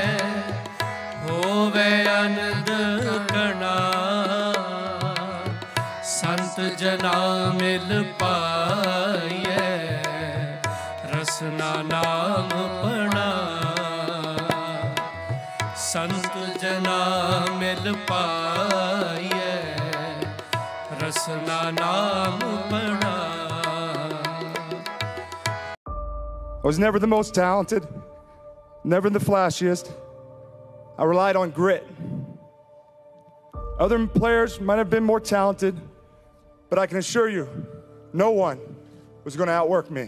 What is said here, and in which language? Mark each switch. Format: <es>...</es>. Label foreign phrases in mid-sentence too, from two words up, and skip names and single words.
<pa>ਹੋਵੇ ਆਨੰਦ ਕਣਾ ਸੰਤ ਜਨਾ ਮਿਲ ਪਾਈਏ ਰਸਨਾ ਨਾਮ ਪੜ੍ਹਾ ਸੰਤ ਜਨਾ ਮਿਲ ਪਾਈਏ ਰਸਨਾ ਨਾਮ ਪੜ੍ਹਾ.</pa> <en>I was never the most talented, never the flashiest. I relied on grit. Other players might have been more talented, but I can assure you, no one was going to outwork me.</en>